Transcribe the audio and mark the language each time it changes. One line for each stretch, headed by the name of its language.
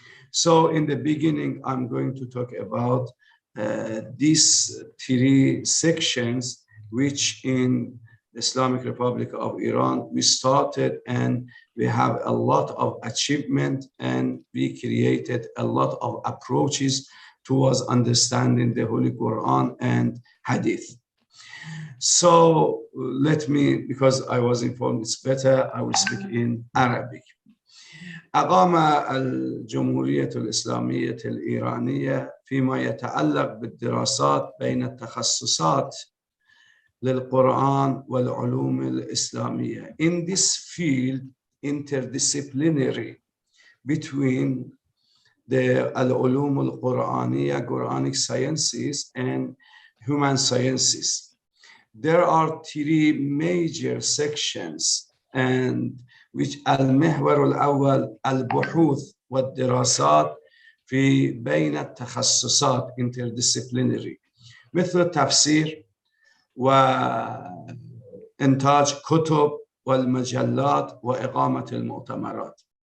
English: So in the beginning, I'm going to talk about these 3 sections, which in the Islamic Republic of Iran, we started and we have a lot of achievement, and we created a lot of approaches towards understanding the Holy Quran and Hadith. So let me, because I was informed it's better, I will speak in Arabic.
Arabic: أقام الجمهورية الإسلامية الإيرانية فيما يتعلق بالدراسات بين التخصصات للقرآن والعلوم الإسلامية.
English: In this field, interdisciplinary between the
Arabic: العلوم القرآنية,
English: Quranic sciences, and human sciences. There are 3 major sections, and which
Arabic: المحور الأول البحوث والدراسات في بين التخصصات interdisciplinary مثل التفسير وإنتاج كتب والمجلات وإقامة المؤتمرات.